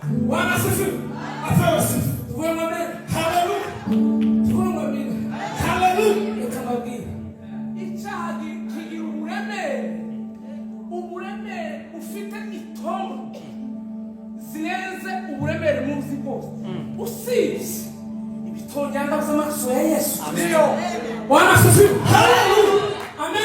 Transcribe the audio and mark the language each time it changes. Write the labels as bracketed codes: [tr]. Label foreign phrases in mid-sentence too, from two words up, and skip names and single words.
[sw] Bwana asifiwe. Apewe sifa. Tuombe amen. Haleluya. Tuombe amen. Haleluya. [rw] Tukamwambia icyaha kigira uburemere ufite itongo zirenze uburemere muzi bwose. Usibye ibitonyanga by'amaraso ya Yesu. [sw] Amen. Bwana asifiwe. Haleluya. Amen.